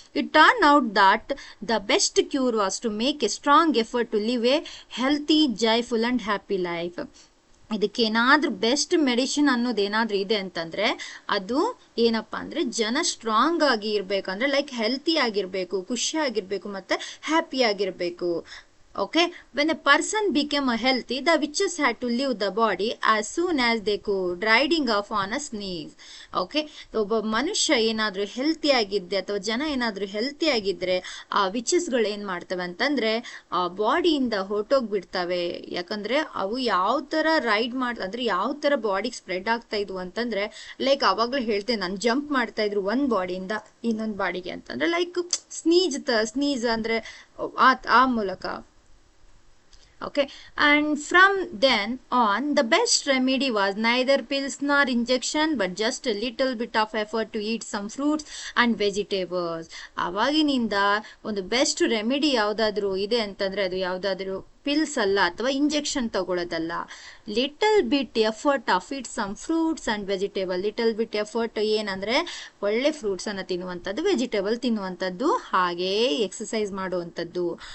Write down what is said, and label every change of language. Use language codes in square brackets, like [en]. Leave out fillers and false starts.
[en] It turn out that the best cure was to make a strong effort to live a healthy joyful and happy life. [kn] ಇದಕ್ಕೇನಾದ್ರೂ best medicine ಅನ್ನೋದೇನಾದ್ರೂ ಇದೆ ಅಂತಂದ್ರೆ ಅದು ಏನಪ್ಪಾ ಅಂದ್ರೆ ಜನ strong ಆಗಿ ಇರ್ಬೇಕಂದ್ರೆ like healthy ಆಗಿರ್ಬೇಕು, ಖುಷಿ ಆಗಿರ್ಬೇಕು, ಮತ್ತೆ ಹ್ಯಾಪಿ ಆಗಿರ್ಬೇಕು. [en] Okay, when a person became a healthy, the witches had to leave the body as soon as they could, riding off on a sneeze. [kn] Okay, ಒಬ್ಬ ಮನುಷ್ಯ ಏನಾದ್ರೂ ಹೆಲ್ತಿ ಆಗಿದ್ದೆ ಅಥವಾ ಜನ ಏನಾದ್ರೂ ಹೆಲ್ತಿ ಆಗಿದ್ರೆ ಆ ವಿಚಸ್ಗಳು ಏನ್ ಮಾಡ್ತವೆ ಅಂತಂದ್ರೆ ಆ ಬಾಡಿಯಿಂದ ಹೊರಟೋಗ್ಬಿಡ್ತವೆ. ಯಾಕಂದ್ರೆ ಅವು ಯಾವ ತರ ರೈಡ್ ಅಂದ್ರೆ ಯಾವ ತರ ಬಾಡಿಗೆ ಸ್ಪ್ರೆಡ್ ಆಗ್ತಾ ಇದ್ವು ಅಂತಂದ್ರೆ ಲೈಕ್ ಅವಾಗ್ಲೂ ಹೇಳ್ತೇನೆ ನಾನು ಜಂಪ್ ಮಾಡ್ತಾ ಇದ್ರು ಒಂದ್ ಬಾಡಿಯಿಂದ ಇನ್ನೊಂದ್ ಬಾಡಿಗೆ ಅಂತಂದ್ರೆ ಲೈಕ್ ಸ್ನೀಜ್ ಅಂದ್ರೆ ಆ ಮೂಲಕ. [en] Okay, and from then on the best remedy was neither pills nor injection but just a little bit of effort to eat some fruits and vegetables. [kn] ಅವಾಗಿನಿಂದ ಒಂದು ಬೆಸ್ಟ್ ರೆಮಿಡಿ ಯಾವ್ದಾದ್ರು ಇದೆ ಅಂತಂದ್ರೆ ಅದು ಯಾವ್ದಾದ್ರು ಪಿಲ್ಸ್ ಅಲ್ಲ ಅಥವಾ injection ತಗೊಳ್ಳೋದಲ್ಲ. [en] Little bit effort of it some fruits and vegetable. [kn] Little bit effort ಏನಂದ್ರೆ ಒಳ್ಳೆ ಫ್ರೂಟ್ಸ್ ಅನ್ನ ತಿನ್ನುವಂಥದ್ದು, ವೆಜಿಟೇಬಲ್ ತಿನ್ನುವಂಥದ್ದು, ಹಾಗೆ ಎಕ್ಸಸೈಸ್ ಮಾಡುವಂಥದ್ದು.